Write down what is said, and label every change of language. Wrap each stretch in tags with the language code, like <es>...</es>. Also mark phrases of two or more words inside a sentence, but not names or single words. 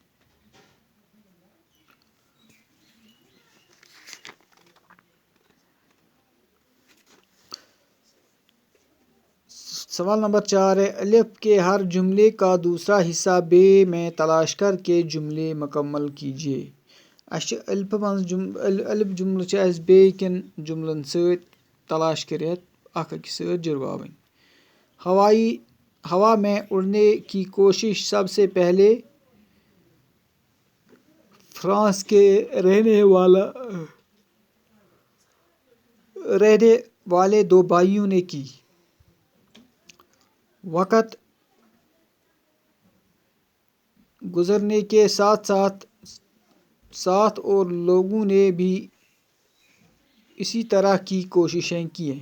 <ur>سوال نمبر 4 ہے الف کے ہر جملے کا دوسرا حصہ بے میں تلاش کر کے جملے مکمل کیجیے۔</ur> <ks>اچھا الف جملہ چھ اس بے کن جملن سۭتۍ تلاش کٔرِتھ اکھ أکِس سۭتۍ جُڑواوٕنۍ۔</ks> <ur>ہوا میں اڑنے کی کوشش سب سے پہلے فرانس کے رہنے والے 2 بھائیوں نے کی۔ وقت گزرنے کے ساتھ ساتھ اور لوگوں نے بھی اسی طرح کی کوششیں کیں۔</ur>